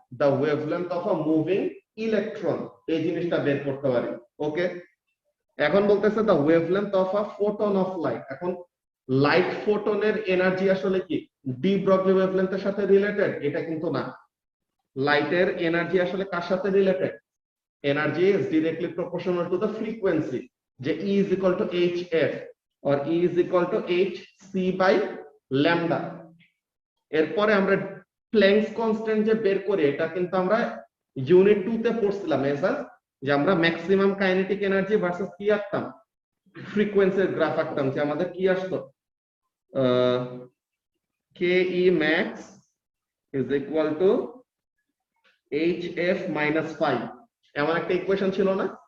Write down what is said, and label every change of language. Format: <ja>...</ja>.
<en>the wavelength of a moving electron,</en> <bn>এই জিনিসটা বের করতে পারি।</bn> <en>okay,</en> <bn>এখন বলতেছে</bn> <en>The wavelength of a photon of light.</en> <bn>এখন লাইট ফোটনের এনার্জি আসলে কি ডি ব্রগলি ওয়েভলেন্থের সাথে রিলেটেড? এটা কিন্তু না। লাইটের এনার্জি আসলে কার সাথে related?</bn> <en>Energy is directly proportional to the frequency, যে E is equal to hf or E is equal to hc by lambda।</en> <bn>এরপরে আমরা প্ল্যাঙ্কস কনস্ট্যান্ট যে বের করি, এটা কিন্তু আমরা ইউনিট 2 তে পড়ছিলাম এসাস, যে আমরা ম্যাক্সিমাম কাইনেটিক এনার্জি ভার্সেস কি আঁকতাম, ফ্রিকোয়েন্সির গ্রাফ আঁকতাম, যে আমাদের কি আসতো</bn> <en>ke max is equal to hf minus 5,</en> <bn>এমন একটা ইকুয়েশন ছিল না?</bn>